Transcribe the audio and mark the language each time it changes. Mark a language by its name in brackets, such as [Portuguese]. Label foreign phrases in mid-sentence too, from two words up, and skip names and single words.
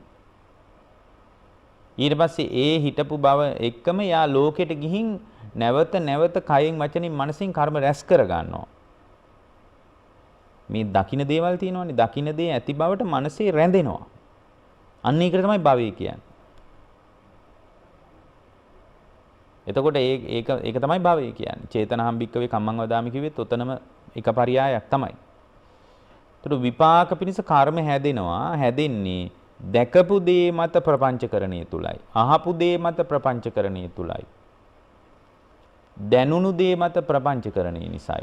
[Sinhala] ඊට පස්සේ ඒ හිටපු බව එක්කම යා ලෝකෙට ගිහින් නැවත කයෙන් වචනින් මනසින් කර්ම රැස් කර ගන්නවා. මේ දකින්න දේවල් තියෙනවානේ, දකින්න දේ ඇති බවට මනසේ රැඳෙනවා. අන්න ඒකට තමයි භවය කියන්නේ. එතකොට ඒක තමයි භවය කියන්නේ. [Pali] චේතනහම් භික්කවේ කම්මං වදාමි [Sinhala] කිව්වෙත් ඔතනම එක පරියායක් තමයි. එතකොට විපාක පිණිස කර්ම හැදෙන්නේ දැකපු දේ මත ප්‍රපංචකරණය තුලයි. අහපු දේ මත ප්‍රපංචකරණය තුලයි. දැනුණු දේ මත ප්‍රපංචකරණය නිසායි.